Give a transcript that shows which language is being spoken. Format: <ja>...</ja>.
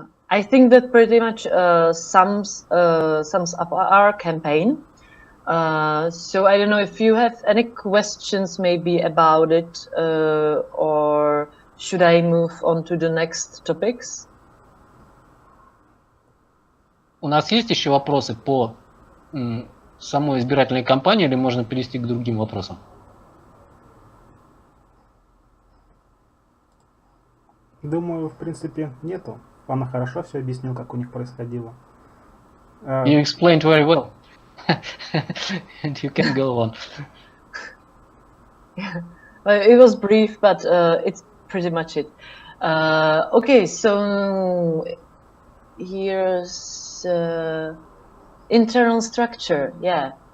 <en>I think that pretty much sums up our campaign. So I don't know if you have any questions maybe about it, or should I move on to the next topics?</en> <ru>У нас есть еще вопросы по самой избирательной кампании, или можно перейти к другим вопросам? Думаю, в принципе, нету. Она хорошо все объяснил, как у них происходило.</ru> <en>You explained very well. And you can go on. Well, it was brief, but it's pretty much it. Okay, so here's internal structure. Yeah.</en>